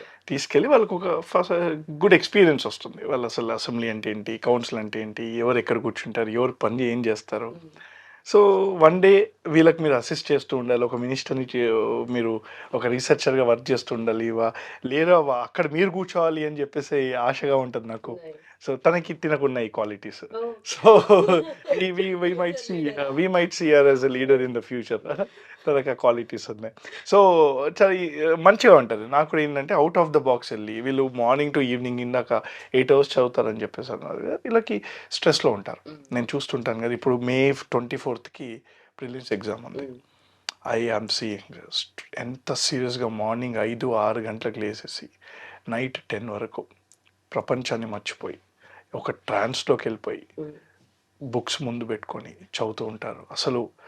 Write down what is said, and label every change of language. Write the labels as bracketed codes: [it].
[te] తీసుకెళ్ళి వాళ్ళకు ఒక ఫస్ట్ గుడ్ ఎక్స్పీరియన్స్ వస్తుంది. వాళ్ళు అసలు అసెంబ్లీ అంటే ఏంటి, కౌన్సిల్ అంటే ఏంటి, ఎవరు ఎక్కడ కూర్చుంటారు, ఎవరు పని ఏం చేస్తారు. సో వన్ డే వీళ్ళకి మీరు అసిస్ట్ చేస్తూ ఉండాలి. ఒక మినిస్టర్ని మీరు ఒక రీసెర్చర్గా వర్క్ చేస్తూ ఉండాలి. లేదా అక్కడ మీరు కూర్చోవాలి అని చెప్పేసి ఆశగా ఉంటుంది నాకు. సో తనకి తినకున్న ఈ qualities. [en] So we might see her as a leader in the future. [te] తనకి ఆ క్వాలిటీస్ ఉన్నాయి. సో చాలా మంచిగా ఉంటుంది. నాకు కూడా ఏంటంటే [en] out of the box [te] వెళ్ళి వీళ్ళు మార్నింగ్ టు ఈవినింగ్ ఇందాక 8 hours చదువుతారని చెప్పేసి అన్నారు కదా, వీళ్ళకి స్ట్రెస్లో ఉంటారు. నేను చూస్తుంటాను కదా, ఇప్పుడు May 24th ప్రిలిమ్స్ ఎగ్జామ్ ఉంది. [en] I am seeing [te] ఎంత సీరియస్గా మార్నింగ్ 5-6 గంటలకు లేసేసి నైట్ 10 వరకు ప్రపంచాన్ని మర్చిపోయి ఒక ట్రాన్స్లోకి వెళ్ళిపోయి బుక్స్ ముందు పెట్టుకొని చదువుతూ ఉంటారు. అసలు